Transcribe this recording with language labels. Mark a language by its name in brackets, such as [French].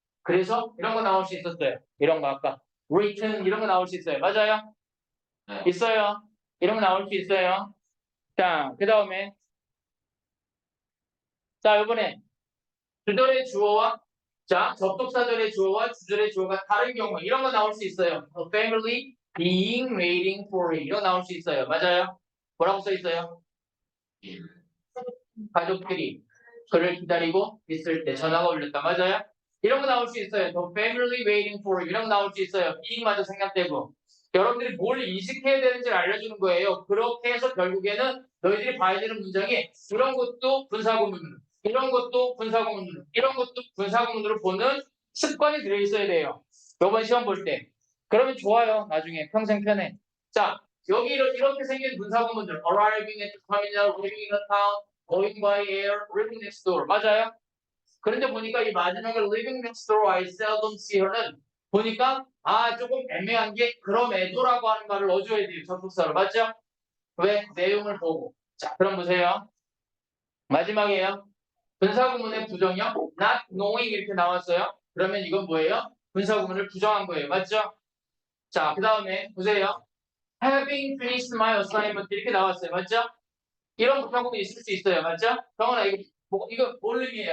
[Korean] 그래서 이런 거 나올 수 있었어요. 이런 거 아까 written 이런 거 나올 수 있어요. 맞아요? 네. 있어요. 이런 거 나올 수 있어요. 자, 그 다음에 자, 이번에 주절의 주어와 자, 접속사절의 주어와 주절의 주어가 다른 경우 이런 거 나올 수 있어요. [English] A family being waiting for you [Korean] 이런 거 나올 수 있어요. 맞아요? 뭐라고 써 있어요? 가족들이 그를 기다리고 있을 때 전화가 울렸다. 맞아요? 이런 거 나올 수 있어요. [English] The family waiting for you [Korean] 이런 거 나올 수 있어요. being마저 생략되고 여러분들이 뭘 인식해야 되는지를 알려주는 거예요. 그렇게 해서 결국에는 너희들이 봐야 되는 문장이 이런 것도 분사구문으로 이런 것도 분사구문으로 이런 것도 분사구문으로 보는 습관이 들어있어야 돼요. 이번 시험 볼 때. 그러면 좋아요. 나중에 평생 편해. 자, 여기 이렇게 생긴 분사구문들 [English] arriving at the terminal, leaving the town, going by air, living next door. [Korean] 맞아요? 그런데 보니까 이 마지막에 [English] living next door, I seldom see her [Korean] 는 보니까 조금 애매한 게 그럼에도라고 하는 말을 넣어줘야 돼요. 접속사로. 맞죠? 왜? 내용을 보고. 자, 그럼 보세요. 마지막이에요. 분사구문의 부정형 not knowing 이렇게 나왔어요. 그러면 이건 뭐예요? 분사구문을 부정한 거예요. 맞죠? 자, 그 다음에 보세요. [English] having finished my assignment [Korean] 이렇게 나왔어요. 맞죠? 이런 분사구문이 있을 수 있어요. 맞죠? 정원아 이거 뭘 의미해요?